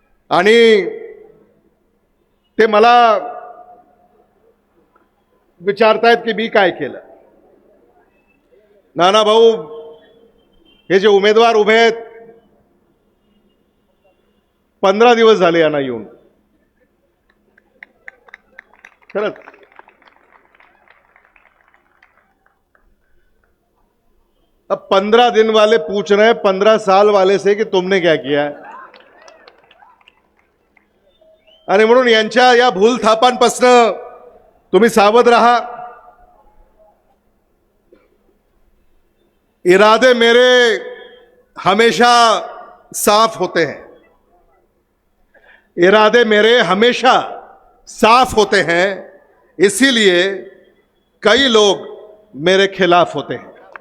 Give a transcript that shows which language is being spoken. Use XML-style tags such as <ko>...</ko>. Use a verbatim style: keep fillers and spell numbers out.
<mr>आणि ते मला विचारतायत की मी काय केलं. नाना भाऊ, हे जे उमेदवार उभे आहेत, पंधरा दिवस झाले यांना येऊन. खरंच</mr> <hi>अब पंद्रह दिन वाले पूछ रहे हैं पंद्रह साल वाले से कि तुमने क्या किया है.</hi> <mr>आणि म्हणून यांच्या या भूलथापांपासनं तुम्ही सावध राहा.</mr> <hi>इरादे मेरे हमेशा साफ होते हैं, इरादे मेरे हमेशा साफ होते हैं, इसीलिए कई लोग मेरे खिलाफ होते हैं.</hi>